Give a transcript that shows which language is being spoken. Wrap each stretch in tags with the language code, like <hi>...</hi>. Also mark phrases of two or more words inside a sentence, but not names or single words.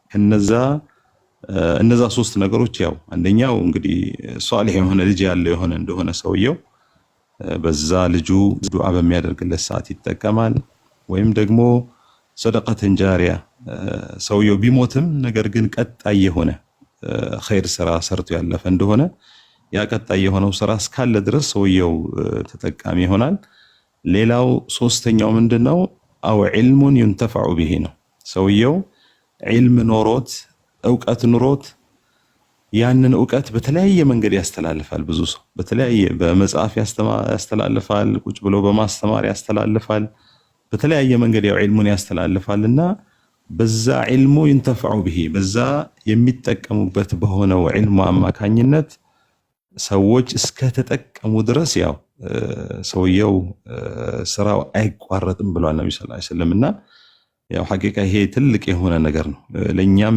<am>እነዛ ሶስት ነገሮች ያው አንደኛው እንግዲህ ሷሊህ የሆነ ልጅ ያለው የሆነ እንደሆነ ሰውየው በዛ ልጁ ዱዓ በሚያደርግለት ሰዓት ይጠቀማል። ወይም ደግሞ</am> <ar>صدقة جارية</ar> <am>ሰውየው ቢሞትም ነገር ግን ቀጣይ የሆነ ኸይር ስራ ሰርቶ ያለፈ እንደሆነ ያ ቀጣይ የሆነው ስራ እስካለ ድረስ ሰውየው ተጠቃሚ ይሆናል። ሌላው ሶስተኛው ምንድነው?</am> <ar>أو علم ينتفع به</ar> <am>ነው። ሰውየው ዒልም ኖሮት እውቀት ኑሮት ያንን እውቀት በተለያየ መንገድ ያስተላልፋል። ብዙ ሰው በተለያየ በመጽሐፍ ያስተላልፋል፣ ቁጭ ብሎ በማስተማር ያስተላልፋል፣ በተለያየ መንገድ ያው ዒልሙን ያስተላልፋልና በዛ ዒልሙ</am> <ar>ينتفع به</ar> <am>በዛ የሚጠቀሙበት በሆነው ዒልሙ አማካኝነት ሰዎች እስከ ተጠቀሙ ድረስ ያው ሰውየው ስራው አይቋረጥም ብሏል ነብዩ</am> <ar>صلى الله عليه وسلم</ar> <am>ያው ሐቂቃ ይሄ ትልቅ የሆነ ነገር ነው። ለኛም</am>